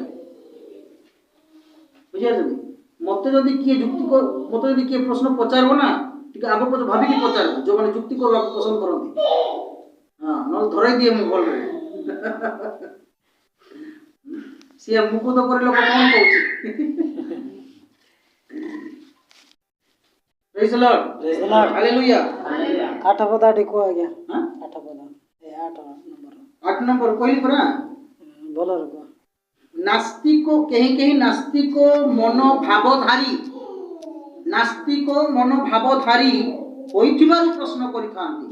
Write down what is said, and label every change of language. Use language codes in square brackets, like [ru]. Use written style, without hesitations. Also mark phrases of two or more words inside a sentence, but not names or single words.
[or] ବୁଝିପାରୁଛନ୍ତି? ମତେ ଯଦି କିଏ ପ୍ରଶ୍ନ ପଚାରିବ ନା, ଟିକେ ଆଗ ପଛ ଭାବିକି ପଚାରିବ, ଯେଉଁମାନେ ଯୁକ୍ତି କରିବାକୁ ପସନ୍ଦ କରନ୍ତି। ନହେଲେ ଧରେଇ ଦିଏ ମୁଁ ଭଲରେ। ସିଏ ମୁକୁଦ କରି ଲୋକ କ'ଣ କହୁଛି? [en] Praise the Lord. Hallelujah. [or] 8 ପଦ କୁହ ଆଜ୍ଞା। 8 ପଦ 8 ନମ୍ବର କହିଲି ପରା। ଭଲରେ କୁହ। ନାସ୍ତିକ କେହି ନାସ୍ତିକ ମନୋଭାବଧାରୀ ହୋଇଥିବାରୁ ପ୍ରଶ୍ନ କରିଥାନ୍ତି।